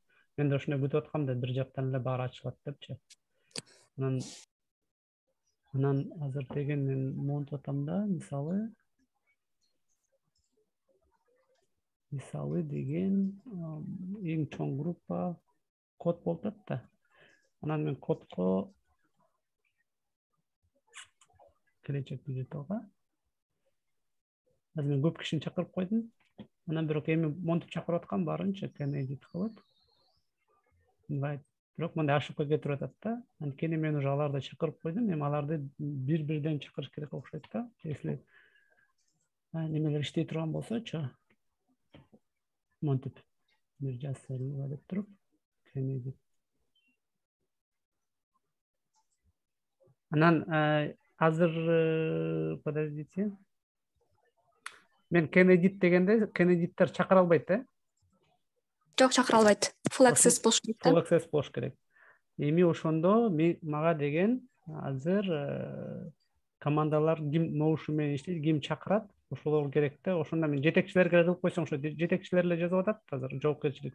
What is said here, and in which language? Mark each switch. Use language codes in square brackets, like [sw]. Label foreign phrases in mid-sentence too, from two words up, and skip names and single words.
[ky] Мен да ошондой күтүп аткам да, бир жактан эле баары ачылат депчи. Анан азыр деген мен монтип атам да, мисалы деген эң чоң группа код болуп атат да. Анан мен кодко келечек диджиталга азыр мен көп кишини чакырып койдум. Анан бирок эми монтип чакырып аткам баарынча [en] can edit [ky] кылып. Бирок мындай ошибка кетирип атат да. Анткени мен уже аларды чакырып койдум, эми аларды бир-бирден чакырыш керек окшойт да. Если немелер иштей турган болсочу, монтип бир жазсалыба деп туруп, [en] can edit. [ky] Анан азыр подождите. Мен [en] can edit [ky] дегенде [en] can edit'тер [ky] чакыра албайт да? Жок, чакыра албайт. [en] Full access [ky] болуш керек да. [en] Full access [ky] болуш керек. Эми ошондо мага деген азыр командалар ким Notion менен иштейт, ким чакырат, ошолор керек да. Ошондо мен жетекчилерге кылып койсоң, ошо жетекчилер эле жазып атат азыр жоопкерчиликти.